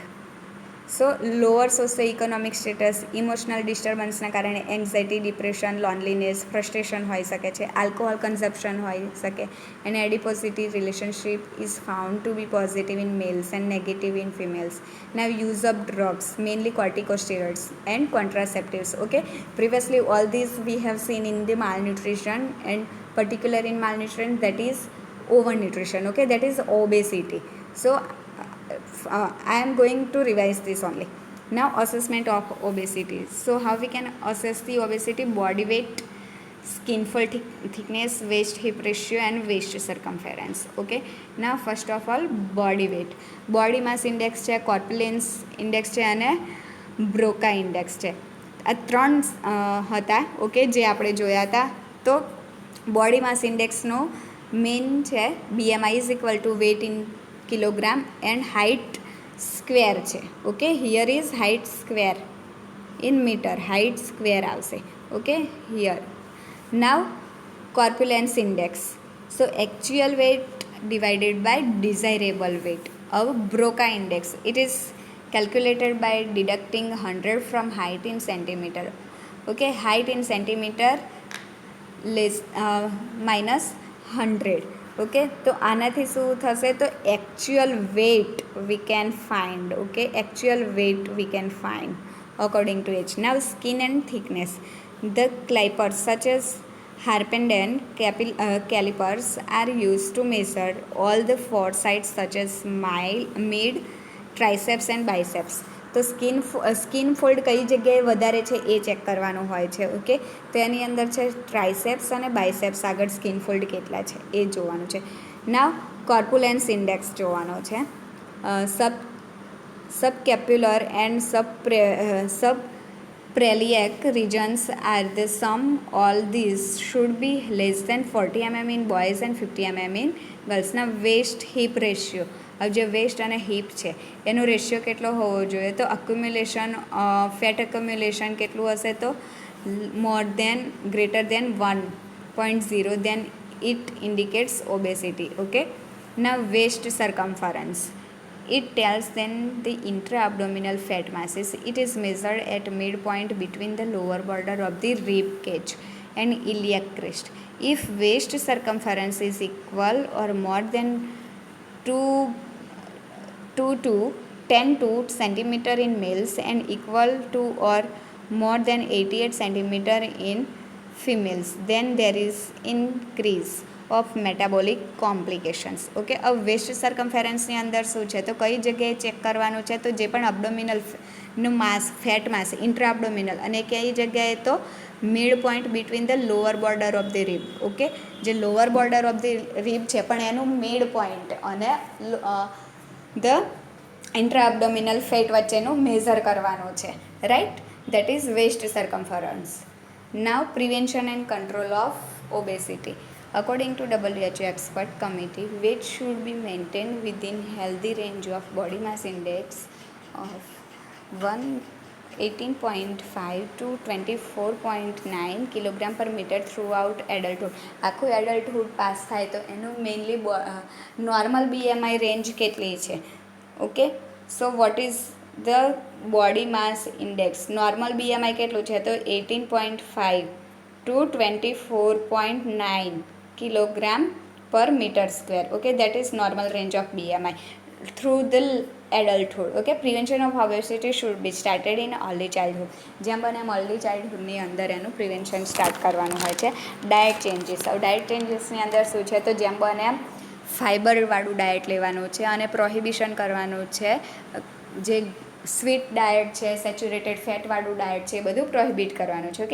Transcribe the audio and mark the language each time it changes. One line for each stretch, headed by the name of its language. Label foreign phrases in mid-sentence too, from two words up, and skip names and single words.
English: so lower socio economic status, emotional disturbanceના કારણે anxiety, depression, loneliness, frustration
Gujarati: હોઈ શકે છે.
English: alcohol consumption
Gujarati: હોઈ શકે.
English: અને adiposity relationship is found to be positive in males and negative in females. now use of drugs, mainly corticosteroids and contraceptives. Okay, previously all these we have seen in the malnutrition, and particular in malnutrition, that is overnutrition. Okay, that is obesity. So I am going to revise this only. Now assessment of obesity. So how we can assess the obesity? Body weight, skin fold thickness, waist hip ratio and waist circumference. Okay, now first of all body weight. Body mass index છે, corpulence index છે અને Broca index છે.
Gujarati: આ ત્રણ હતા. ઓકે, જે આપણે જોયા હતા.
English: તો body mass indexનો main છે BMI is equal to weight in kilogram and height square છે. okay, here is height square in meter, height square આવશે. okay, here now corpulence index. so actual weight divided by desirable weight. હવે Broca index, it is calculated by deducting 100 from height in centimeter. Okay, height in centimeter less minus 100. ઓકે,
Gujarati: તો આનાથી શું થશે?
English: તો actual weight we can find. okay, actual weight we can find according to age. now skin and thickness. the calipers such as Harpenden calipers are used to measure all the four sides such as mid, triceps and biceps.
Gujarati: તો
English: skin fold
Gujarati: કઈ જગ્યાએ વધારે છે એ ચેક કરવાનું હોય છે. ઓકે, તો એની અંદર છે ટ્રાઇસેપ્સ અને બાયસેપ્સ આગળ
English: skin fold
Gujarati: કેટલા છે એ જોવાનું છે.
English: now corpulence index
Gujarati: જોવાનો છે.
English: subscapular and sub Preliac regions are the sum. All these should be less than 40 mm in boys and 50 mm in girls.
Gujarati: ના
English: waist hip ratio,
Gujarati: હવે જે વેસ્ટ અને હિપ છે એનો રેશિયો કેટલો હોવો જોઈએ? તો
English: accumulation fat accumulation
Gujarati: કેટલું હશે?
English: તો more than greater than 1.0, then it indicates obesity. Okay, now waist circumference, it tells then the intra-abdominal fat masses. It is measured at midpoint between the lower border of the rib cage and iliac crest. If waist circumference is equal or more than 2 to 10 to centimeter in males and equal to or more than 88 centimeter in females, then there is increase of metabolic complications.
Gujarati: ઓકે, હવે
English: waist circumferenceની
Gujarati: અંદર શું છે? તો કઈ જગ્યાએ ચેક કરવાનું છે? તો જે પણ અબડોમિનલનું માસ,
English: fat mass, intra abdominal,
Gujarati: અને કઈ જગ્યાએ?
English: તો mid point between the lower border of the rib.
Gujarati: ઓકે, જે
English: lower border of the rib
Gujarati: છે પણ એનું
English: mid point
Gujarati: અને
English: the intra abdominal fat
Gujarati: વચ્ચેનું મેઝર કરવાનું છે.
English: right, that is waist circumference. now prevention and control of obesity. According to WHO expert committee, weight should be maintained within healthy range of body mass index of 18.5 to 24.9 kilogram per meter throughout adulthood.
Gujarati: આખું એડલ્ટહુડ પાસ થાય તો એનું મેઇનલી
English: normal BMI range
Gujarati: કેટલી છે?
English: okay, so what is the body mass index? normal BMI
Gujarati: કેટલું છે?
English: તો 18.5 to 24.9 kilogram per meter square. Okay, that is normal range of BMI through the adulthood. Okay, prevention of obesity should be started in early childhood.
Gujarati: જેમ બને એમ
English: early childhoodની
Gujarati: અંદર એનું પ્રિવેન્શન સ્ટાર્ટ કરવાનું હોય છે.
English: diet changes,
Gujarati: હવે
English: diet changesની
Gujarati: અંદર શું છે? તો જેમ બને એમ ફાઇબરવાળું ડાયટ લેવાનું છે અને પ્રોહિબિશન કરવાનું છે. જે
English: sweet diet
Gujarati: છે,
English: saturated fatવાળું diet
Gujarati: છે, એ બધું પ્રોહિબિટ કરવાનું છે.